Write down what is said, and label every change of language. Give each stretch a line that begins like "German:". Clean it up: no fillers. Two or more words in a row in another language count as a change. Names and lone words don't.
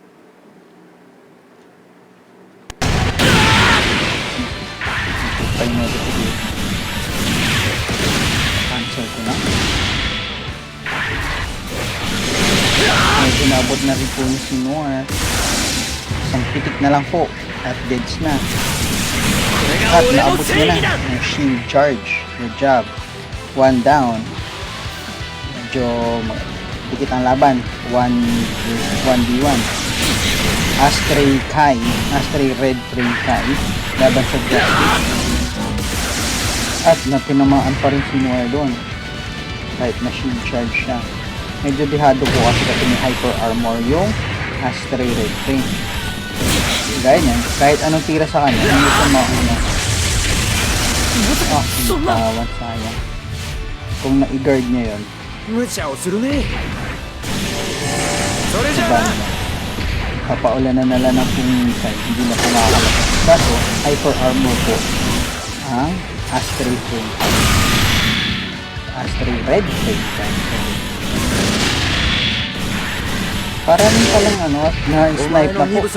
Filipino: Tayo na dito. Cancel ko na. Medyo nabot na rin po ni si Noir. Isang pitik na lang po at deads na. At naabot niya na ng shield charge.
English: Good job. One down.
Filipino: Medyo dikit ang laban. 1v1. Astray Kai. Astray Red Train Kai. Laban sa Justice. At napinamaan pa rin si Noir doon. Kahit na shield charge siya. Medyo dihado po kasi may
English: hyper armor
Filipino: yung Astray Red Train. Ganyan, kahit anong tira sa kanya, hindi siya mauna. Tawan, sayang. Kung na-guard niya yun,
Japanese: 無茶をするね。それじゃ
Filipino: diba
Japanese: あ
Filipino: naman? Papaulanan na lang ng pumisan, hindi na pumakalabas. Kaso,
English: hyper armor
Filipino: po ang Astray Train. Astray Red Train. Parang palang na-snipe na po.